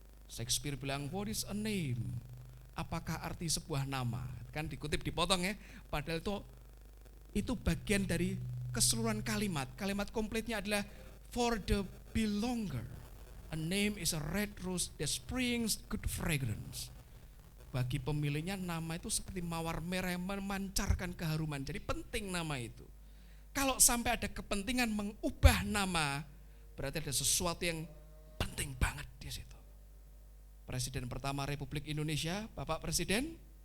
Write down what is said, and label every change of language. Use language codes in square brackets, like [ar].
[en] Shakespeare [id] bilang, [en] what is a name? [id] Apakah arti sebuah nama? Kan dikutip dipotong ya. Padahal itu bagian dari keseluruhan kalimat. Kalimat komplitnya adalah [en] for the belonger. A name is a red rose that springs good fragrance. [id] Bagi pemiliknya nama itu seperti mawar merah yang memancarkan keharuman. Jadi penting nama itu. Kalau sampai ada kepentingan mengubah nama, berarti ada sesuatu yang penting banget di situ. Presiden pertama Republik Indonesia, Bapak Presiden